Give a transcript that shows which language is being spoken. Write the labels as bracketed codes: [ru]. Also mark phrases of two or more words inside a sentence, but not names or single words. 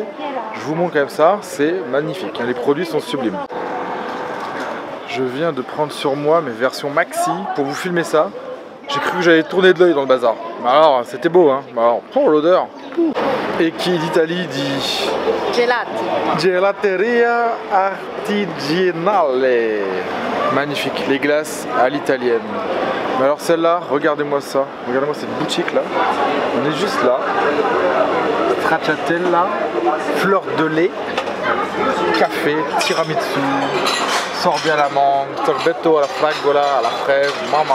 [fr] Je vous montre quand même ça, c'est magnifique. Les produits sont sublimes. Je viens de prendre sur moi mes versions maxi pour vous filmer ça. J'ai cru que j'allais tourner de l'œil dans le bazar. Mais alors, c'était beau, hein. Mais alors, oh l'odeur. Et qui d'Italie dit Gelati. [it] Gelateria artigianale. [fr] Magnifique, les glaces à l'italienne. Mais alors celle-là, regardez-moi ça. Regardez-moi cette boutique là. On est juste là. Stracciatella, fleur de lait, café, tiramisu, sorbet à la mangue, sorbetto à la fragola, à la fraise, mamma.